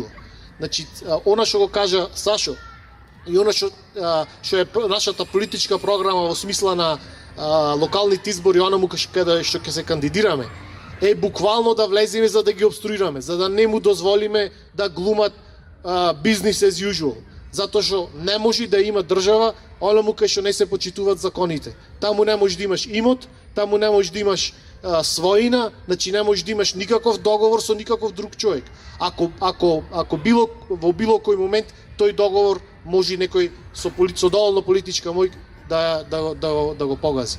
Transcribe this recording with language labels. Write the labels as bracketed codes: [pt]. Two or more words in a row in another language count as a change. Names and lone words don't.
[mk] Значи, она што го кажа Сашо и она што е нашата политичка програма во смисла на локалните избори, онаму каде што ќе се кандидираме, е буквално да влеземе за да ги обструираме, за да не му дозволиме да глумат [en] business as usual. [mk] Затоа што не може да има држава онаму кај што не се почитуваат законите. Таму не може да имаш имот, таму не може да имаш своина, значи не може да имаш никаков договор со никаков друг човек. Ако во било кој момент тој договор може некој со доволно политичка мој да го погази.